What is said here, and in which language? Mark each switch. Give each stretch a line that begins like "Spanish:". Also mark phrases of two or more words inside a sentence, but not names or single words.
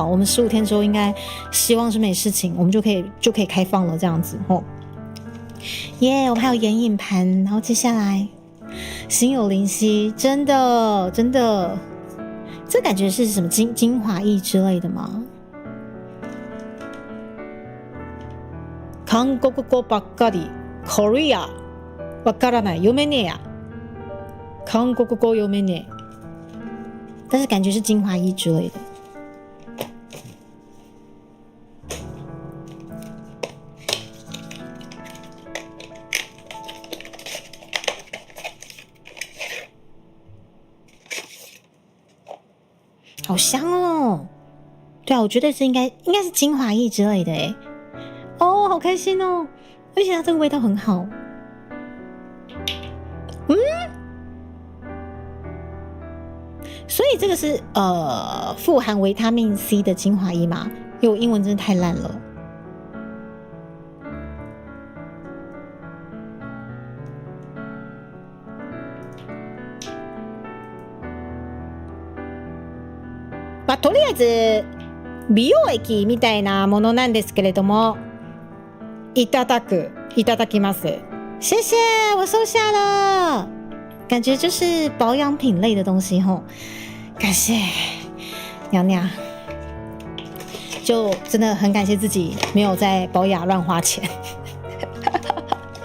Chinese: 我们15天之后应该希望是没事情，我们就可以开放了这样子哦。耶，我们还有眼影盘，然后接下来心有灵犀，真的，这感觉是什么精华液之类的吗？
Japanese: 韓国語ばっかりKorea わからない読めねえや韓国語読めねえ，
Chinese: 但是感觉是精华液之类的。好香哦！对啊，我觉得是应该是精华液之类的哎。哦，好开心哦！而且它这个味道很好。所以这个是富含维他命 C 的精华液嘛？因为我英文真的太烂了。
Japanese: まあ、とりあえず美容液みたいなものなんですけれども、いただきます。
Chinese: 谢谢，我收下了。感觉就是保养品类的东西吼，感谢娘娘，就真的很感谢自己没有在保养乱花钱。